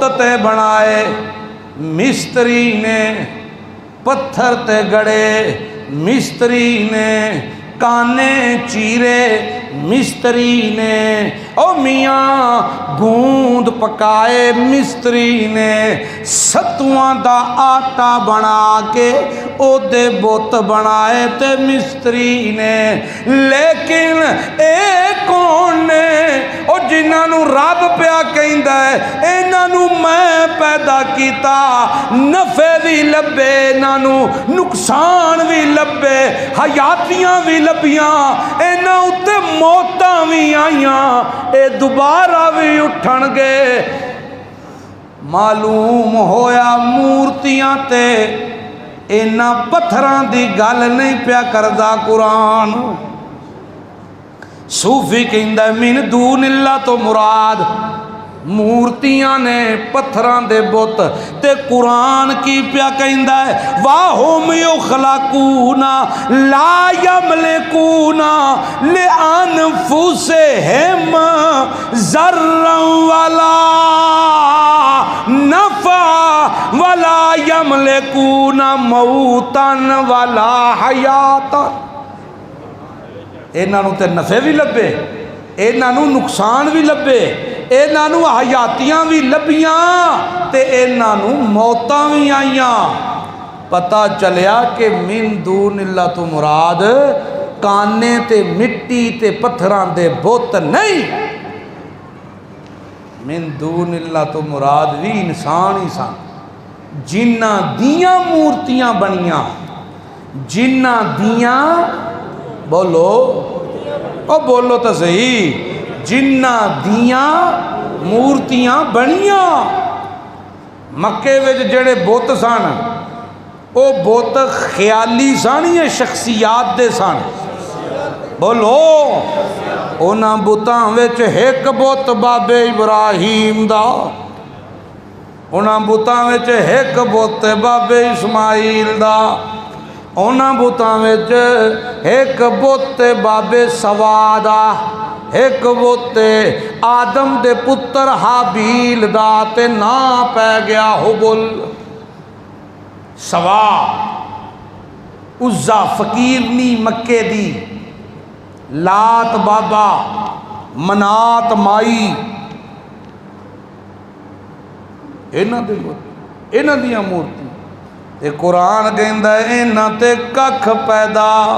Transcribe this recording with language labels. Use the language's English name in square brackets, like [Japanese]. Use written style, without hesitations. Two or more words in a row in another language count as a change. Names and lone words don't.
[Punjabi] تے بنائے مستری نے، پتھر تے گڑے مستری نے، کانے چیرے مستری نے، او میاں گوند پکائے مستری نے، ستواں دا آٹا بنا کے او دے بوت بنائے تے مستری نے، لیکن اے کون نے او جنہاں رب پیا کہندا ہے انہاں میں پیدا کیتا، نفع بھی لبے انہاں نقصان بھی لبے، حیاتیاں بھی لبیاں، انہاں اُتے موتاں بھی آئیاں، اے دوبارہ بھی اٹھن گے۔ معلوم ہویا مورتیاں تے اینا پتھران دی گل نہیں پیا کردہ قرآن۔ صوفی کہندہ [Arabic] من دون اللہ [Punjabi] تو مراد مورتیاں نے پتھران دے بت، تے قرآن کی پیا کہندہ ہے [Arabic] وَهُمْ يُخْلَقُونَ لَا يَمْلِكُونَ لِأَنفُسِهِمْ ذَرًّا وَلَا نَفْعًا وَلَا يَمْلِكُونَ مَوْتًا وَلَا حَيَاةً۔ [Punjabi] انہوں تے نفع بھی لبے، انہوں نقصان بھی لبے، انہوں حیاتیاں بھی لبیاں تے انہوں موتاں بھی آئیاں۔ پتہ چلیا کہ [Arabic] من دون اللہ [Punjabi] تو مراد کانے تے مٹی تے پتھران دے بت نہیں، [Arabic] من دون اللہ [Punjabi] تو مراد بھی انسان ہی سن، جنہ دیاں مورتیاں بنیاں، جنہ دیاں بولو او بولو تو صحیح، جنہ دیاں مورتیاں بنیاں۔ مکے وچ جڑے بت سن او بت خیالی سن یا شخصیات دے سن؟ بولو اونا بتاں وچ ایک بت بابے ابراہیم دا، اونا بتاں وچ ایک بت بابے اسماعیل دا، اونا بتاں وچ ایک بت بابے سوا دا، ایک بت آدم دے پتر حابیل دا تے نا پہ گیا حبل۔ سوا عزا فقیرنی مکے دی، لات بابا، منات مائی، انہاں دے بت انہاں دیاں مورتیاں تے قرآن کہندا ہے انہاں تے ککھ پیدا